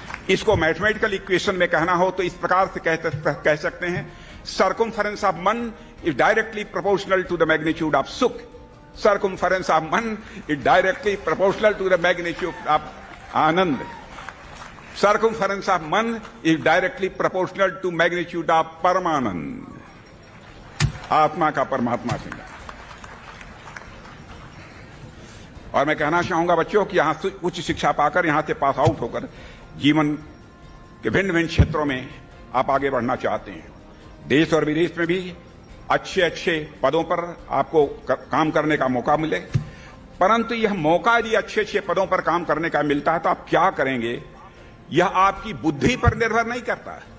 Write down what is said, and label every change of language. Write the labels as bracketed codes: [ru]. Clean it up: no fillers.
[hi] इसको mathematical equation में कहना हो तो इस प्रकार से कह सकते हैं, [en] Circumference of man is directly proportional to the magnitude of sukh, circumference of man is directly proportional to the magnitude of anand. Circumference of man is directly proportional to magnitude of [hi] परमानंद, आत्मा का परमात्मा से। और मैं कहना चाहूंगा बच्चों कि यहां से उच्च शिक्षा पाकर, यहां से पास आउट होकर जीवन के भिन्न भिन्न क्षेत्रों में आप आगे बढ़ना चाहते हैं, देश और विदेश में भी अच्छे अच्छे पदों पर आपको काम करने का मौका मिले, परंतु यह मौका यदि अच्छे अच्छे पदों पर काम करने का मिलता है तो आप क्या करेंगे, यह आपकी बुद्धि पर निर्भर नहीं करता।